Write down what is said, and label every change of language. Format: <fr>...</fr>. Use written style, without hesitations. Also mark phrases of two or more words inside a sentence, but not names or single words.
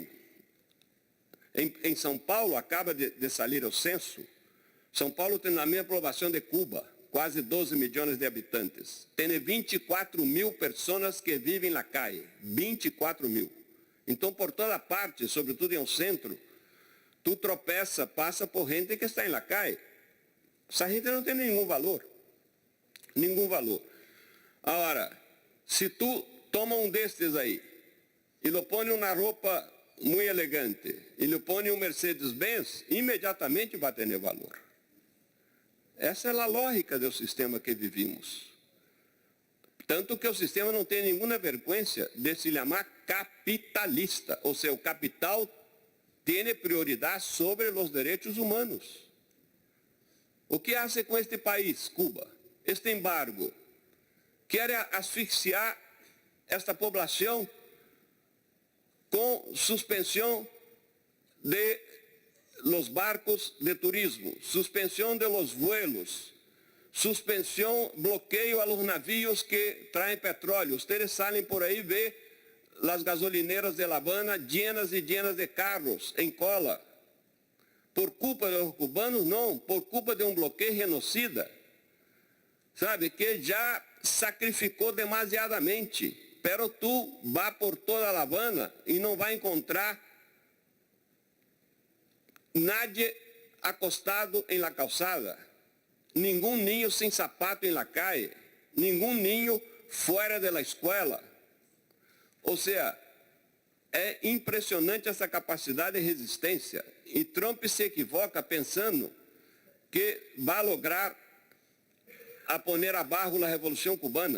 <pt>Em São Paulo, acaba de sair o censo, São Paulo tem a mesma população de Cuba, quase 12 milhões de habitantes. Tem 24 mil pessoas que vivem na calle, 24 mil. Então, por toda parte, sobretudo em um centro, tu tropeça, passa por gente que está em</pt> <es>la calle.</es> <pt>Essa gente não tem nenhum valor. Nenhum valor. Agora, se tu toma um destes aí, e lo põe uma roupa muito elegante, e lo põe um Mercedes-Benz, imediatamente vai ter valor. Essa é a lógica do sistema que vivimos. Tanto que o sistema não tem nenhuma vergonha de se chamar capitalista. Ou seja, o capital tem prioridade sobre os direitos humanos. O que hace com este país, Cuba? Este embargo quer asfixiar esta população com suspensão de</pt> <es>los barcos</es> <pt>de turismo, suspensão de</pt> <es>los vuelos,</es> <pt>suspensão, bloqueio a los navios que traem petróleo.</pt> <es>Ustedes salen por</es> <pt>aí, vê as</pt> <es>gasolineras de La Habana llenas e llenas de carros</es> <pt>em cola. Por culpa dos cubanos? Não, por culpa de um bloqueio genocida, sabe, que já sacrificou demasiadamente. Pero tu vá por toda La Habana e não vai encontrar</pt> <es>nadie acostado</es> <pt>em la calçada, nenhum niño sem sapato em</pt> <es>la calle,</es> <pt>nenhum niño fora de la escola. Ou seja, é impressionante essa capacidade de resistência. E Trump se equivoca pensando que vai</pt> <es>lograr a poner</es> <pt>abaixo a Revolução Cubana.</pt>